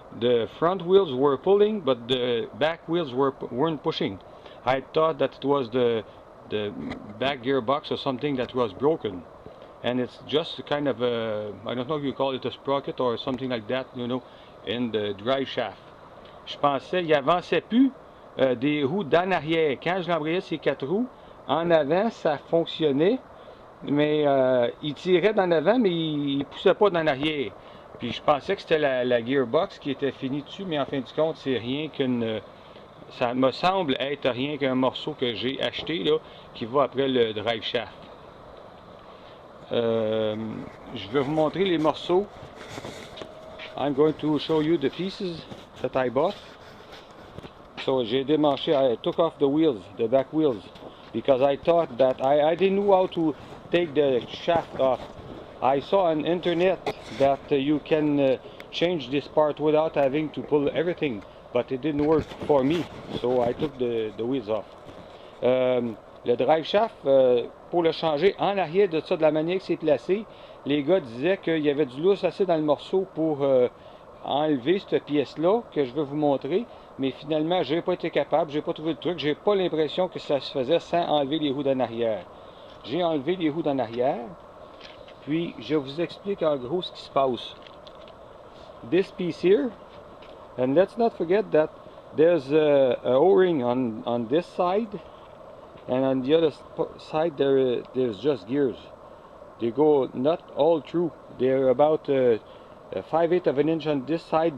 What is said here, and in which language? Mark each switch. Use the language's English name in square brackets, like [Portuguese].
[English] The front wheels were pulling, but the back wheels weren't pushing. I thought that it was the back gearbox or something that was broken, and it's just kind of a, I don't know if you call it a sprocket or something like that, you know, in the drive shaft. [French] Je pensais il avançait plus des roues d'en arrière. Quand je l'embrayais ces 4 roues, en avant ça fonctionnait, mais il tirait d'en avant, mais il poussait pas d'en arrière. Puis je pensais que c'était la gearbox qui était finie dessus, mais en fin de compte c'est rien qu'une, ça me semble être rien qu'un morceau que j'ai acheté là, qui va après le drive shaft. Je vais vous montrer les morceaux. [English] I'm going to show you the pieces that I bought. So [French] j'ai démanché, [English] I took off the wheels, the back wheels, because I thought that I didn't know how to take the shaft off. I saw on internet that you can change this part without having to pull everything, but it didn't work for me, so I took the wheels off. [French] Le drive shaft, pour le changer en arrière de ça, de la manière que c'est placé, les gars disaient qu'il y avait du lousse assez dans le morceau pour enlever cette pièce-là que je vais vous montrer, mais finalement, j'ai pas été capable, j'ai pas trouvé le truc, j'ai pas l'impression que ça se faisait sans enlever les roues d'en arrière. J'ai enlevé les roues d'en arrière, puis je vous explique en gros ce qui se passe. [English] This piece here, and let's not forget that there's a O-ring on this side, and on the other side there's just gears. They go not all through. They're about 5/8 of an inch on this side.